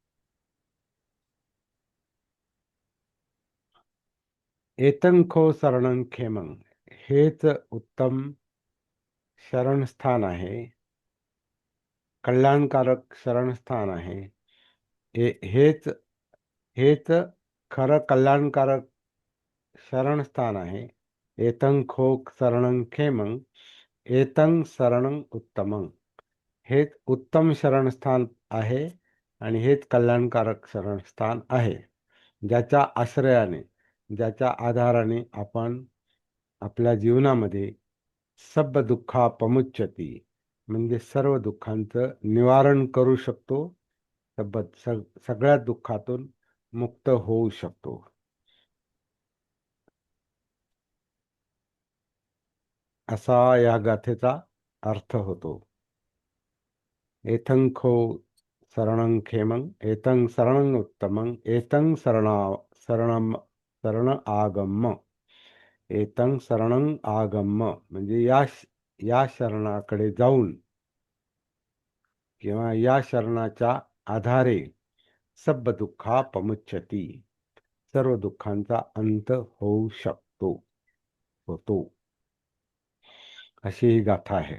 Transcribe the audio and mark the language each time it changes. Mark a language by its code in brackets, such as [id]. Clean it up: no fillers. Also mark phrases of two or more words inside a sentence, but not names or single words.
[pi] एतं खो शरणं खेमं, [mr] हेच उत्तम शरणस्थान आहे, कल्याणकारक शरणस्थान आहे. हेच हेच खरं कल्याणकारक शरणस्थान आहे. [pi] एतं खो शरणं खेमं, एतं शरणं उत्तमं. [mr] हेच उत्तम शरणस्थान आहे आणि हेच कल्याणकारक शरणस्थान आहे, ज्याच्या आश्रयाने, ज्याच्या आधाराने आपण आपल्या जीवनामध्ये [pi] सब दुःखा पमुच्यती [mr] म्हणजे सर्व दुःखांचं निवारण करू शकतो, सगळ्या दुःखातून मुक्त होऊ शकतो. असा या गाथेचा अर्थ होतो. [pi] एथंखो शरणं खेमं एतं शरणं उत्तमं एतं शरणं शरण आगम एतं शरणं आगम [mr] म्हणजे या शरणाकडे जाऊन किंवा या शरणाच्या आधारे [pi] सब दुःखा पमुच्यती, [mr] सर्व दुःखांचा अंत होऊ शकतो, होतो. अशी ही गाथा आहे.